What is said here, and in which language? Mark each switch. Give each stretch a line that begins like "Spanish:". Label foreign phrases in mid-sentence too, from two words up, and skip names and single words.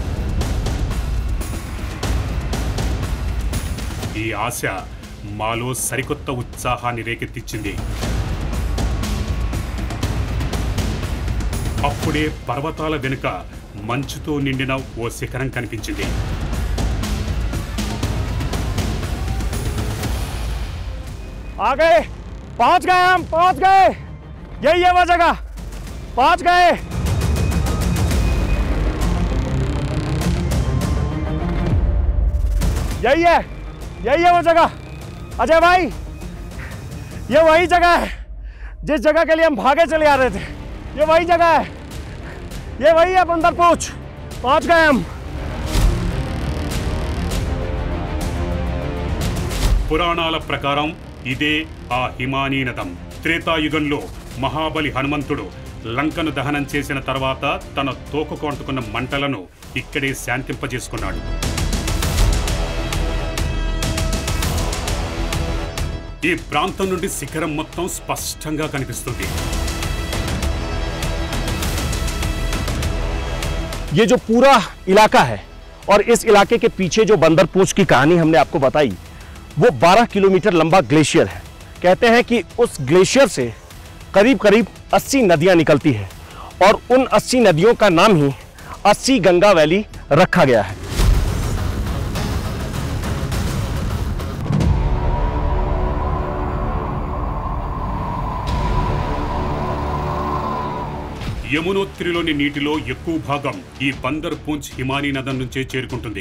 Telugu: ఈ ఆశ మాలో సరికొత్త ఉత్సాహాన్ని రేకెత్తించింది. అప్పుడే పర్వతాల వెనుక మంచుతో నిండిన ఓ శిఖరం కనిపించింది.
Hindi: आ गए, पहुंच गए, हम पहुंच गए। यही है वो जगह, पहुंच गए। यही है वो जगह। अजय भाई, ये वही जगह है जिस जगह के लिए हम भागे चले आ रहे थे। ये वही जगह है, ये वही है बंदर पूंछ। पहुंच गए हम।
Telugu: పురాణాల ప్రకారం ఇదే ఆ హిమానీ నదం. త్రేతాయుగంలో మహాబలి హనుమంతుడు లంకను దహనం చేసిన తర్వాత తన తోకకు అంటుకున్న మంటలను ఇక్కడే శాంతింపజేసుకున్నాడు. ఈ ప్రాంతం నుండి శిఖరం మొత్తం స్పష్టంగా కనిపిస్తుంది.
Hindi: ये जो पूरा इलाका है और इस इलाके के पीछे जो बंदर पूंछ की कहानी हमने आपको बताई, वो 12 किलोमीटर लंबा ग्लेशियर है। कहते हैं कि उस ग्लेशियर से करीब करीब 80 नदियां निकलती है और उन 80 नदियों का नाम ही 80 गंगा वैली रखा गया है।
Telugu: యమునోత్రిలోని నీటిలో ఎక్కువ భాగం ఈ బందర్ పూంచ్ హిమానీ నదం నుంచే చేరుకుంటుంది.